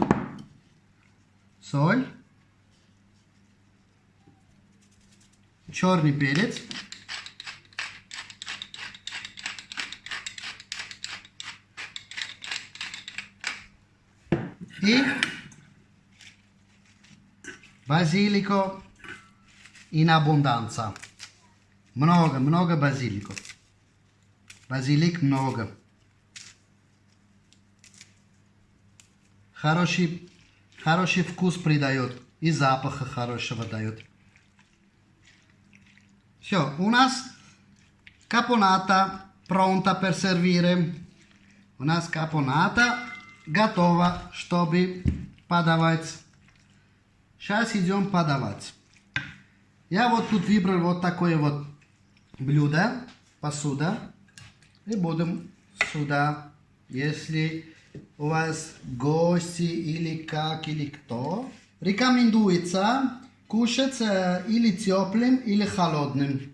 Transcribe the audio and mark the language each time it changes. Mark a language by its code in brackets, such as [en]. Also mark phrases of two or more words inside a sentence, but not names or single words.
[ru] Соль. Черный перец. И базилико [it] in abbondanza. [ru] Много базилико. Базилик много. Хороший вкус придает и запаха хорошего дает. Все, у нас [it] caponata pronta per servire. [ru] У нас caponata готова, чтобы подавать. Сейчас идем подавать. Я вот тут выбрал вот такое вот блюдо, посуда. И будем сюда, если у вас гости или как, или кто, Рекомендуется кушать или теплым, или холодным.